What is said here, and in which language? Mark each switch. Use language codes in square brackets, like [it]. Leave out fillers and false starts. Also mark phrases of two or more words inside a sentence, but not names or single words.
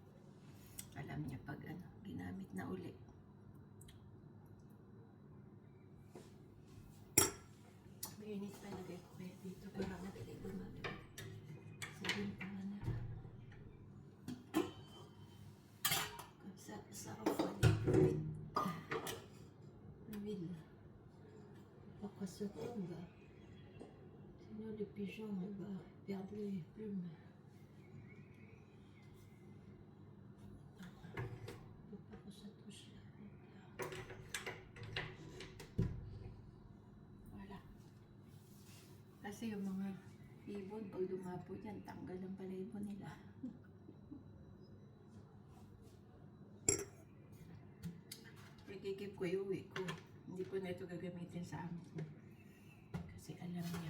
[tl] Alam niya pag ginamit na uli. Mainit pa lagay ko kaya dito. Para madali gumamit. Sa bintangan na. [fr] Sa ville. Pourquoi se tombe? Sinon le pigeon va perdre les plumes. Faut pas que ça touche là. Voilà. [tl] Kasi yung mga ibon, pag dumapo dyan, tanggal ang palibon nila. Ikikip ko, iuwi ko. Hindi ko na ito gagamitin sa amo ko. Kasi alam niya.